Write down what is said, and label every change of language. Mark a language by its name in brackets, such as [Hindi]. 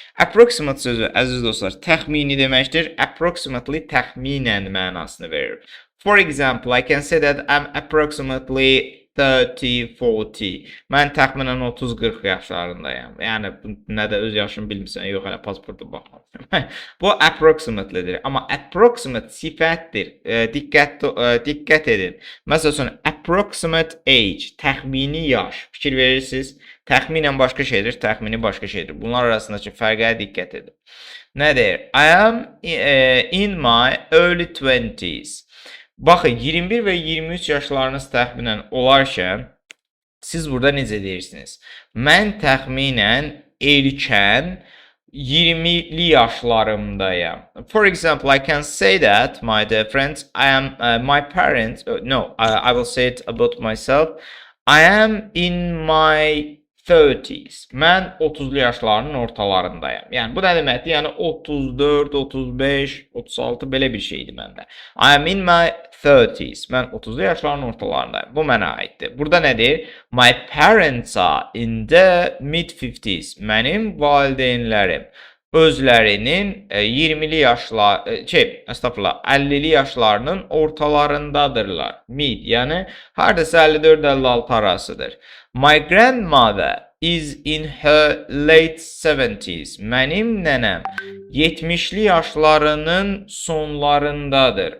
[Azerbaijani] Approximate sözü əziz dostlar təxmini deməkdir. Approximately təxminən mənasını verir. [English] For example, I can say that I'm approximately 30-40. [Azerbaijani] Mən təxminən 30-40 yaşlarındayım. Yəni nə də öz yaşımı bilmirsən, yox hələ pasporta baxmamışam. Bu approximatelydir. Amma approximate sifətdir. Diqqət edin. Məsələn, approximate age, təxmini yaş. Fikir verirsiniz. Təxminən başqa şeydir, təxmini başqa şeydir. Bunlar arasındakı fərqə diqqət edin. Nədir? [English] I am in my early 20s. [Azerbaijani] Baxın, 21 və 23 yaşlarınız təxminən olarkən, siz burada necə deyirsiniz? Mən təxminən erkən 20'li yaşlarımdayım. [English] For example, I can say that, my dear friends, I am my parents, I will say it about myself. I am in my 30s. [Azerbaijani] Mən 30'lu yaşlarının ortalarındayım. Yəni bu nə deməkdir? Yəni 34, 35, 36 belə bir şeydir məndə. [English] I am in my 30s. [Azerbaijani] Mən 30'lu yaşlarının ortalarındayım. Bu mənə aiddir. Burada nədir? [English] My parents are in the mid 50s. [Azerbaijani] Mənim valideynlərim özlərinin 20'li yaşlar, 50'li yaşlarının ortalarındadırlar. Mid, yəni hardasa 54-56 arasıdır. [English] My grandmother is in her late 70s. [Azerbaijani] Mənim nənəm 70'li yaşlarının sonlarındadır.